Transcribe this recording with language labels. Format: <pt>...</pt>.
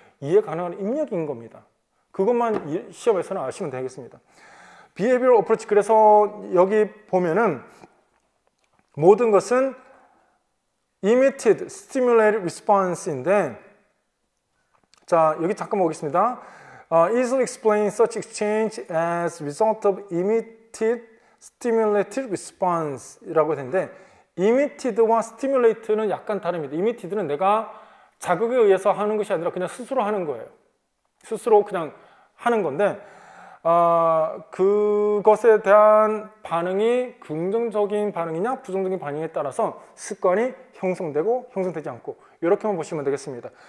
<ko>이해 가능한 입력인 겁니다. 그것만 시험에서는 아시면 되겠습니다.</ko> <en>behavioral approach,</en> <ko>그래서 여기 보면은 모든 것은</ko> <en>immediate stimulated response</en> <ko>인데, 자, 여기 잠깐 보겠습니다.</ko> <en>Easily explain such exchange as result of immediate stimulated response</en> <ko>이라고 되는데, immediate와 stimulate는 약간 다릅니다. immediate는 내가 자극에 의해서 하는 것이 아니라 그냥 스스로 하는 거예요. 스스로 그냥 하는 건데, 그것에 대한 반응이 긍정적인 반응이냐 부정적인 반응에 따라서 습관이 형성되고 형성되지 않고, 이렇게만 보시면 되겠습니다.</ko>